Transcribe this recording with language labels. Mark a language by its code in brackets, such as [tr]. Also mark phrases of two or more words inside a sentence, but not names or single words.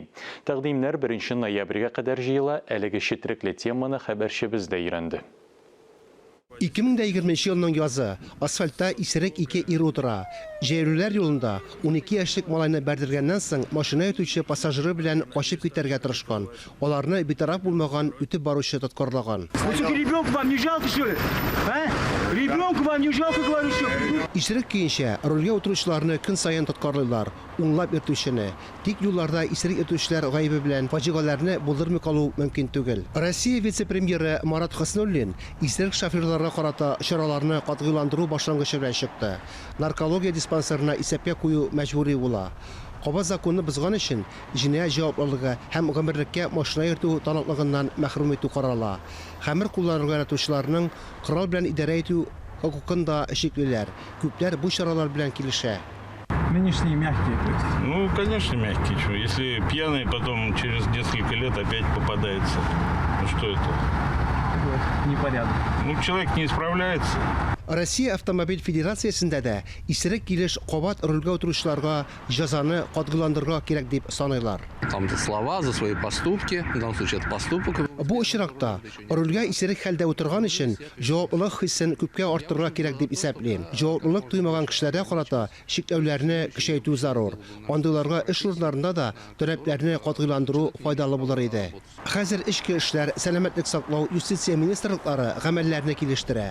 [tt] Тәкъдимнәр 1 ноябрьгә кадәр җыела, әлеге четерекле теманы хәбәрчебез дә өйрәнде. 2020 елның язы асфальтта исерек 2 ир утыра. Җәйлүләр юлында 12 яшьлек малайны бәрдергәннән соң машина итүче пассажиры белән качып китәргә тырышкан. Аларны битараф булмаган үтеп баручы тоткарлаган. [ru] Ребенку вам не жалко, что ли? Ребенку вам не жалко, говорю, что ли? [tt] Исерек көенчә рульгә утыручыларны көн саен тоткарлыйлар, унлап иртүчене. Тик юлларда исерек иртүчеләр гаебе белән фаҗигаларны булдырмый калу мөмкин түгел. Россия вице-премьеры Марат Хаснуллин исерек шоферларга карата чараларны катгыйландыру башлангычы белән чыкты. Наркология диспансерына исәпкә кую мәҗбүри була. Каба законны бозган өчен җинаять җаваплылыгы һәм гомерлеккә машина йөртү таныклыгыннан мәхрүм итү карала. Хәмер кулланырга яратучыларның корал белән идарә итү хокукында шиклеләр. Күпләр бу чаралар белән килешә. [ru] Нынешние мягкие, то есть. Ну, конечно, мягкие. Что? Если пьяный, потом через несколько лет опять попадается. Ну, что это? Непорядок. Ну, человек не исправляется. [tt] Россия Автомобиль Федерациясендә дә исерек килеш кабат рульгә утыручыларга җәзаны катгыландырырга кирәк дип саныйлар. [ru] Там слова за свои поступки, в данном случае это поступок. [tt] Бу очракта рульгә исерек хәлдә утырган өчен җаваплылык хиссен күпкә арттырырга кирәк дип исәплим. Җаваплылык туймаган кешеләргә карата шикләүләрне көчәйтү зарур. Андыйларга эш урыннарында да таләпләрне катгыландыру файдалы булыр иде. Хәзер эчке эшләр, сәламәтлек саклау, юстиция министрлыклары гамәлләрне килештерә.